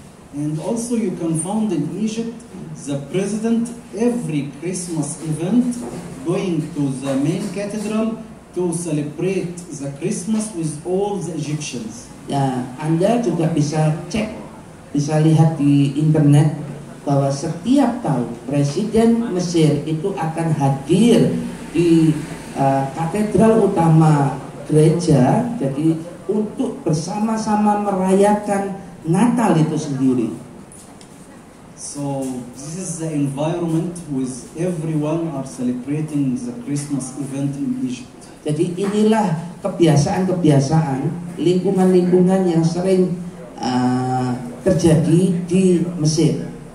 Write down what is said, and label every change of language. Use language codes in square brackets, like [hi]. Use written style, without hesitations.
[en] And also you can find in Egypt the president every Christmas event going to the main cathedral to celebrate the Christmas with all the Egyptians. [id] Ya, Anda juga bisa cek, bisa lihat di internet bahwa setiap tahun Presiden Mesir itu akan hadir di katedral utama gereja, jadi untuk bersama-sama merayakan Natal itu sendiri. [en] So this is the environment with everyone are celebrating the Christmas event in Egypt. [id] Jadi inilah kebiasaan-kebiasaan, lingkungan-lingkungan yang sering terjadi di Mesir.